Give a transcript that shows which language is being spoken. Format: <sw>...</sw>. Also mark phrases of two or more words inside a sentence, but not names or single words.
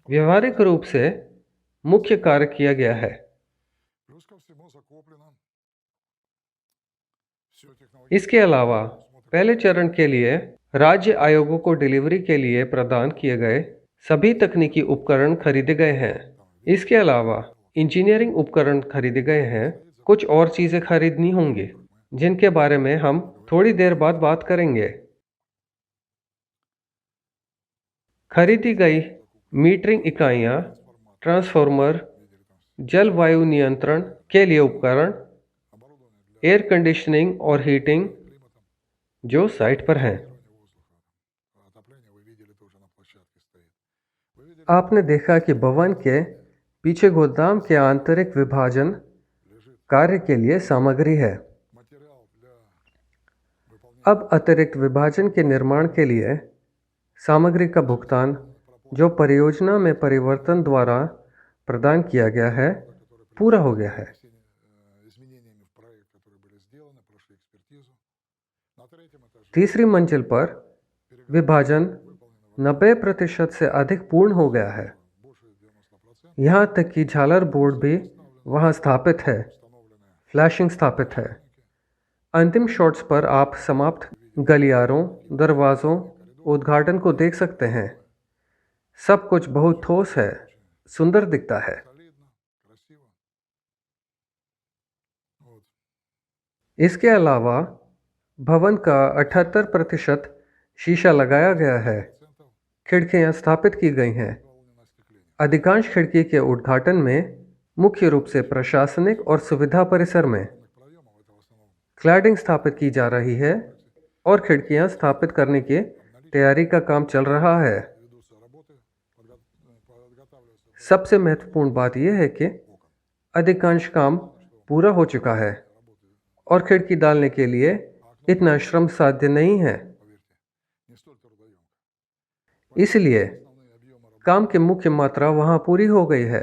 <hi>व्यवहारिक रूप से मुख्य कार्य किया गया है।</hi> <ru>плюс ко всему закоплено все</ru> <hi>इसके अलावा पहले चरण के लिए राज्य आयोगों को डिलीवरी के लिए प्रदान किए गए सभी तकनीकी उपकरण खरीदे गए हैं। इसके अलावा इंजीनियरिंग उपकरण खरीदे गए हैं। कुछ और चीज़ें खरीदनी होंगी जिनके बारे में हम थोड़ी देर बाद बात करेंगे। खरीदी गई मीटरिंग इकाइयाँ, ट्रांसफार्मर, जलवायु नियंत्रण के लिए उपकरण,</hi> <ru>оборудование для</ru> <en>air conditioning</en> <hi>और हीटिंग</hi> <ru>климата,</ru> <hi>जो साइट पर हैं।</hi> <ru>воздуха. Отопление вы видели тоже на площадке стоит. Вы видели,</ru> <hi>आपने देखा कि भवन के पीछे गोदाम के आंतरिक विभाजन</hi> <ru>лежит</ru> <hi>कार्य के लिए सामग्री है।</hi> <ru>материал для выполнения</ru> <hi>अब अतिरिक्त विभाजन के निर्माण के लिए सामग्री का भुगतान जो परियोजना में परिवर्तन द्वारा प्रदान किया गया है पूरा हो गया है।</hi> <ru>изменениями в проект, которые были сделаны, прошли экспертизу. На третьем этаже</ru> <hi>तीसरी मंजिल पर विभाजन 90% से अधिक पूर्ण हो गया है।</hi> <ru>больше 90%</ru> <hi>यहाँ तक कि झालर बोर्ड भी वहाँ स्थापित है,</hi> <ru>установлены</ru> <hi>फ्लैशिंग स्थापित है। अंतिम शॉट्स पर आप समाप्त गलियारों, दरवाज़ों, उद्घाटन को देख सकते हैं। सब कुछ बहुत ठोस है, सुंदर दिखता है।</hi> <ru>солидно, красиво. Вот.</ru> <hi>इसके अलावा भवन का 78% शीशा लगाया गया है। 100% खिड़कियां स्थापित की गई हैं।</hi> <ru>выполнено остекление.</ru> <hi>अधिकांश खिड़की के उद्घाटन में मुख्य रूप से प्रशासनिक और सुविधा परिसर में</hi> <ru>Проемов это в основном</ru> <hi>क्लैडिंग स्थापित की जा रही है और खिड़कियां स्थापित करने की तैयारी का काम चल रहा है।</hi> <ru>ведутся работы, подготавливаются</ru> <hi>सबसे महत्वपूर्ण बात यह है कि अधिकांश काम पूरा हो चुका है</hi> <ru>работы,</ru> <hi>और खिड़की डालने के लिए इतना श्रम साध्य नहीं है।</hi> <ru>поверьте, не столь трудоемко.</ru> <hi>इसलिए</hi> <ru>Основные объемы работы</ru> <hi>काम की मुख्य मात्रा वहां पूरी हो गई है,</hi>